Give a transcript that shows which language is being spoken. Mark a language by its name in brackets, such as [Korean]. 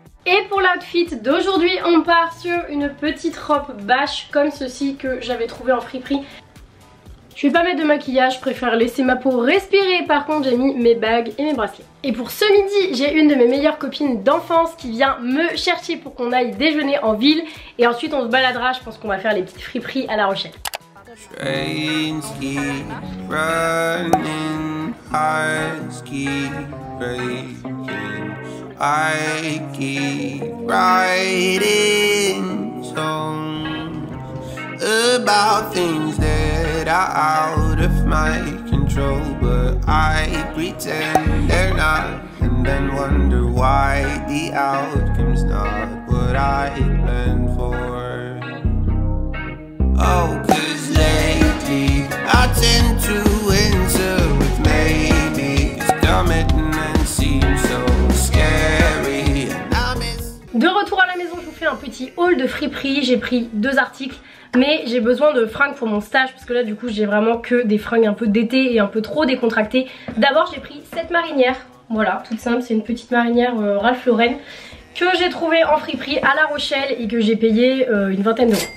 [French] Et pour l'outfit d'aujourd'hui, on part sur une petite robe bâche comme ceci que j'avais trouvé en friperie. Je vais pas mettre de maquillage, je préfère laisser ma peau respirer. Par contre, j'ai mis mes bagues et mes bracelets. Et pour ce midi, j'ai une de mes meilleures copines d'enfance qui vient me chercher pour qu'on aille déjeuner en ville. Et ensuite, on se baladera. Je pense qu'on va faire les petites friperies à La Rochelle. [English] Trains keep running, hearts keep breaking, I keep writing songs about things that are out of my control, but I pretend they're not, and then wonder why the outcome's not what I planned for. Oh, 'cause lately I tend to answer with maybe, 'cause commitment seems so scary. [French] De retour à la maison, je vous fais un petit haul de friperie. J'ai pris 2 articles, mais j'ai besoin de fringues pour mon stage parce que là du coup j'ai vraiment que des fringues un peu d'été et un peu trop décontractées. D'abord j'ai pris cette marinière, voilà, toute simple, c'est une petite marinière Ralph Lauren que j'ai trouvée en friperie à La Rochelle et que j'ai payé une vingtaine d'euros.